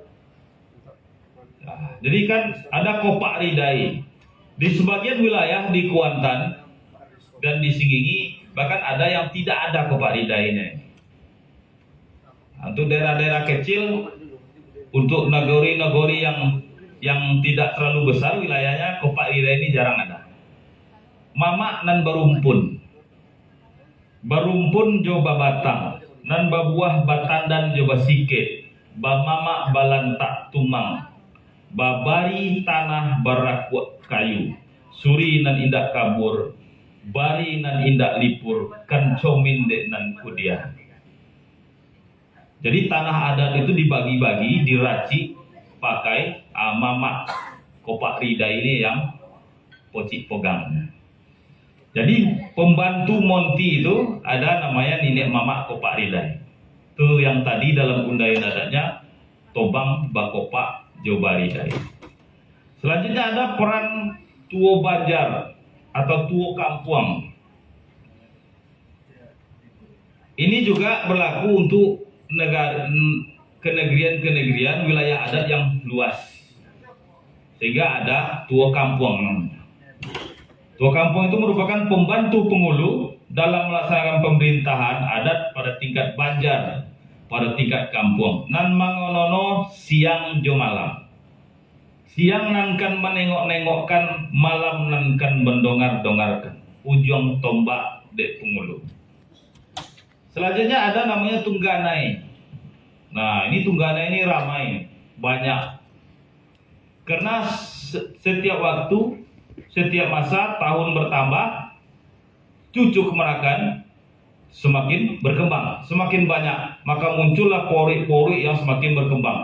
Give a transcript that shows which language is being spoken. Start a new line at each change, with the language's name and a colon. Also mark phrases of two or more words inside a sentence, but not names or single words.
Indonesian: Nah, jadi kan ada kopak ridai di sebagian wilayah di Kuantan dan di Singingi, bahkan ada yang tidak ada kopak ridainya. Untuk daerah-daerah kecil, untuk nagori-nagori yang tidak terlalu besar wilayahnya, kopak ridai ini jarang ada.
Minangkabau: Mamak nan barumpun joba batang, nan babuah batandan joba sikit, bamamak balantak tumang, babari tanah barakuat kayu, suri nan indak kabur, bari nan indak lipur, kancomin dek nan kudia.
Indonesian: Jadi tanah adat itu dibagi-bagi, diracik, pakai mamak kopak rida ini yang pocik pegang. Jadi pembantu monti itu ada namanya nenek mamak kopak rida. Itu yang tadi dalam undayan adatnya
Minangkabau: tobang bakopak joba rida.
Indonesian: Selanjutnya ada peran tuo banjar atau tuo kampung. Ini juga berlaku untuk kenegrian-kenegrian wilayah adat yang luas, sehingga ada tuo kampung namanya. Tuo kampung itu merupakan pembantu pengulu dalam melaksanakan pemerintahan adat pada tingkat banjar, pada tingkat kampung.
Minangkabau: Nan mangonono siang jo malam, siang nan kan menengok-nengokkan, malam nan kan mendongar-dongarkan, ujung tombak dek pengulu.
Indonesian: Selanjutnya ada namanya tungganai. Nah, ini tungganai ini ramai, banyak. Karena setiap waktu, setiap masa, tahun bertambah, cucu kemerakan semakin berkembang, semakin banyak, maka muncullah pori-pori yang semakin berkembang.